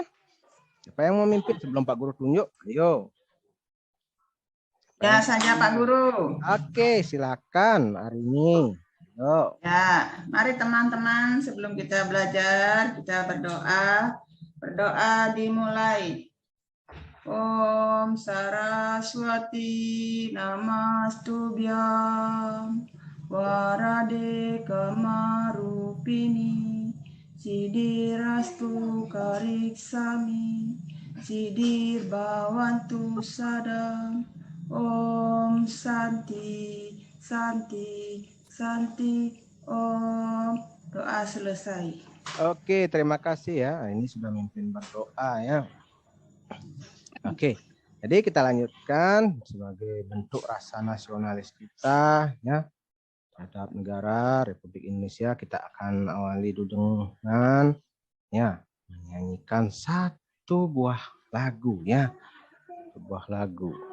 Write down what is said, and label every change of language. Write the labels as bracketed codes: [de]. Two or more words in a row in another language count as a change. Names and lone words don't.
[id] Siapa yang mau mimpin sebelum Pak Guru tunjuk? Ayo. Ya saja Pak Guru. Oke, silakan hari ini. Ayo. Ya, mari teman-teman sebelum kita belajar kita berdoa. Berdoa dimulai. [sa] Om Saraswati Namastubhyam Warade Kamarupini Sidirastu Kariksami Sidir Bawantu Sadam Om Santi Santi Santi Om. [id] Doa selesai. Oke, terima kasih ya. Ini sudah mimpin berdoa ya. Oke, jadi kita lanjutkan sebagai bentuk rasa nasionalis kita ya terhadap negara Republik Indonesia. Kita akan awali dulu dengan ya menyanyikan satu buah lagu ya, satu buah lagu.